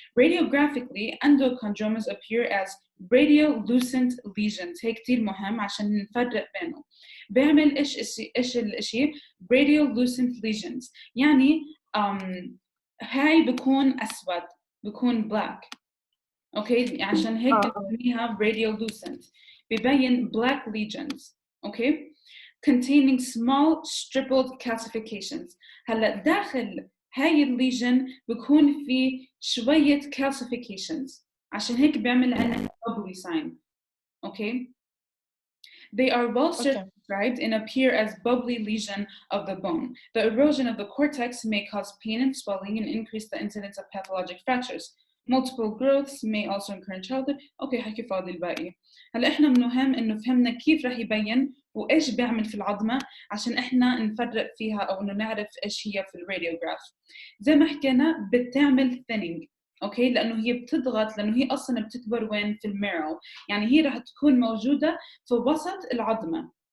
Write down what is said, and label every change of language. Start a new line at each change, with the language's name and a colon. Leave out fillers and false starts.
English: Radiographically endochondromas appear as radiolucent lesions.
Arabic: هي كتير مهم عشان نفرق بينه. بيعمل إيش الإشي
English: radiolucent lesions
Arabic: يعني هاي بكون أسود، بكون black. أوكي عشان هيك بنسميها radiolucent. ببين black lesions.
English: Okay containing small stippled calcifications.
Arabic: هلا داخل هاي الليجن بكون في شوية calcifications عشان هيك بيعمل عنا bubbly sign.
English: Okay. They are well circumscribed and appear as bubbly lesion of the bone. The erosion of the cortex may cause pain and swelling and increase the incidence of pathologic fractures. Multiple growths may also occur in childhood.
Arabic: اوكي حكي فاضي الباقي. هلا احنا مهم انه فهمنا كيف رح يبين وايش بيعمل في العظمه عشان احنا نفرق فيها او انه نعرف ايش هي في الراديوغراف. زي ما حكينا بتعمل thinning. اوكي لانه هي بتضغط لانه هي اصلا بتكبر وين في الميرو، يعني هي رح تكون موجوده في وسط العظمه.